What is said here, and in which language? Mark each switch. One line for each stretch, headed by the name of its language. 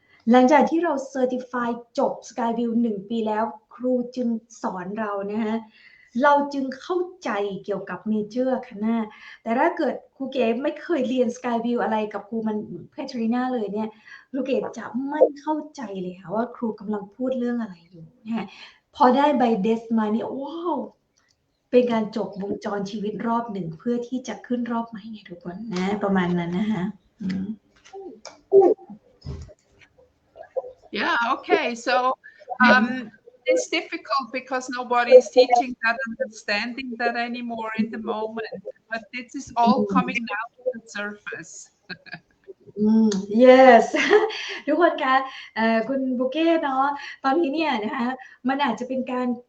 Thai: หลังจากที่เราเซอร์ติฟายจบ SkyView 1 ปีแล้วครูจึงสอนเรานะคะเราจึงเข้าใจเกี่ยวกับเมเจอร์คณะแต่ถ้าเกิดครูเก๋ไม่เคยเรียน SkyView อะไรกับครูมันแคทเธอรีนาเลยเนี่ยครูเก๋จะไม่เข้าใจเลยค่ะว่าครูกำลังพูดเรื่องอะไรอยู่นะคะพอได้ใบเดสมาเนี่ยว้าวเป็นการจบวงจรชีวิตรอบหนึ่งเพื่อที่จะขึ้นรอบใหม่ไงทุกคนนะประมาณนั้นนะคะ
English: Yeah, okay. So it's difficult because nobody is teaching that, understanding that anymore in the moment. But this is all coming now to the surface.
Thai: Yes ทุกคนคะคุณบุเก้เนาะตอนนี้เนี่ยนะคะมันอาจจะเป็นการ